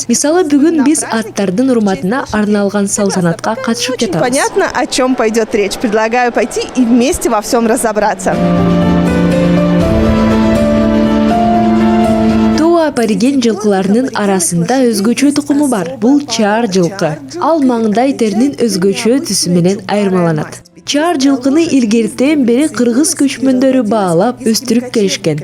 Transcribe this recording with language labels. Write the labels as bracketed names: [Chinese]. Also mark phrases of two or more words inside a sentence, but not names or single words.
[Kyrgyz] Мисалы бүгүн биз аттардын урматына арналган салтанатка катышып жатабыз. [Russian] Понятно, о чем пойдет речь. Предлагаю пойти и вместе во всем разобраться. [Kyrgyz] Апариген жылкыларынын арасында өзгөчө тукуму бар. Бул чаар жылкы. Ал маңдай теринин өзгөчө түсү менен айырмаланат. Чаар жылкыны илгертен бери кыргыз көчмөндөрү баалап өстүрүп келишкен.